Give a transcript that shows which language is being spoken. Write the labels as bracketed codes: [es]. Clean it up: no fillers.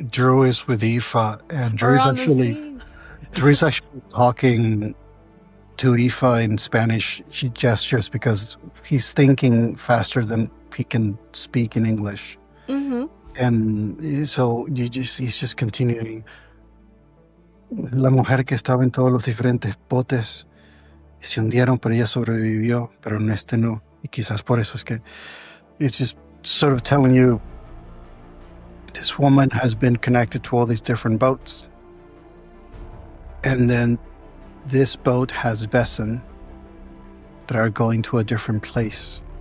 [en] Drew is with Aoife, and Drew's actually talking to Aoife in Spanish. She gestures because he's thinking faster than he can speak in English. Mm-hmm. And so he's just continuing. [es] La mujer que estaba en todos los diferentes botes se hundieron, pero ella sobrevivió, pero en este no. Y quizás por eso es que [en] it's just sort of telling you this woman has been connected to all these different boats. And then this boat has Vaesen that are going to a different place.